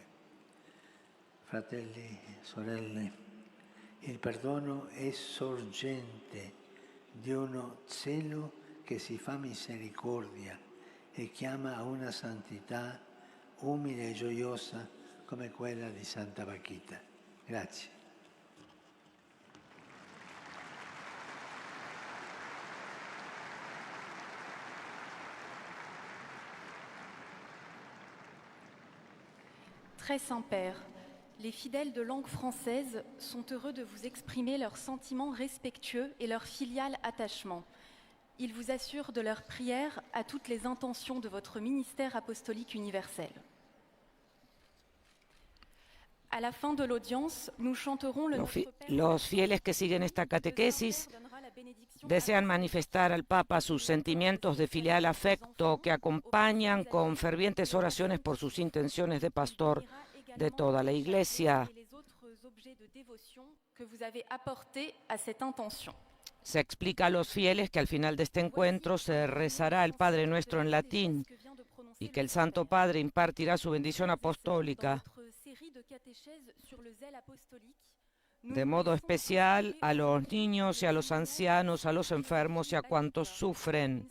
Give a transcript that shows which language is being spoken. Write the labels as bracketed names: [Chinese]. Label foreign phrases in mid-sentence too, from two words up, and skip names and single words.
[Italian] Fratelli e sorelle, il perdono è sorgente di uno zelo che si fa misericordia e chiama a una santità umile e gioiosa come quella di Santa Bakhita. Grazie. [French] Très Saint-Père, les fidèles de langue française sont heureux de vous exprimer leurs sentiments respectueux et leur filial attachement. Ils vous assurent de leur prière à toutes les intentions de votre ministère apostolique universel. À la fin de l'audience, nous chanterons le Notre Père. [Spanish] Los fieles que siguen esta catequesis desean manifestar al Papa sus sentimientos de filial afecto que acompañan con fervientes oraciones por sus intenciones de pastor de toda la Iglesia. Se explica a los fieles que al final de este encuentro se rezará el Padre Nuestro en latín y que el Santo Padre impartirá su bendición apostólica de modo especial a los niños y a los ancianos, a los enfermos y a cuantos sufren.